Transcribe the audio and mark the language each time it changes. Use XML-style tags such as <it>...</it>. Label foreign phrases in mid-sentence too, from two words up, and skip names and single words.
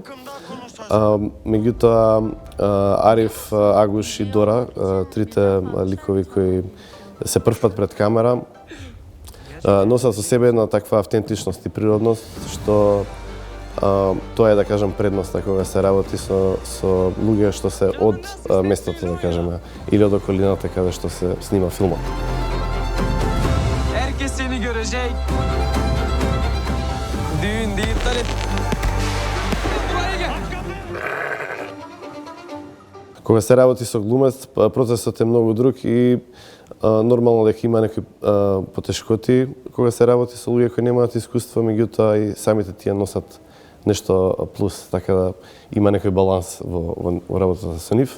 <mk>Меѓутоа, Ариф, Агуш и Дора, трите ликови кои се првпат пред камера, носат со себе една таква автентичност и природност, што тоа е, да кажам, предноста кога се работи со луѓе што се од местото, да кажеме, или од околината каде што се снима филмот.</mk> <tr>Herkes seni görecek. Düğün değil, iptal et.</tr> <mk>Кога се работи со глумец, процесот е многу друг и нормално дека има некои потешкоти кога се работи со луѓе кои немаат искуство, меѓутоа и самите тие носат нешто плюс, така да има некој баланс во работата со нив.</mk>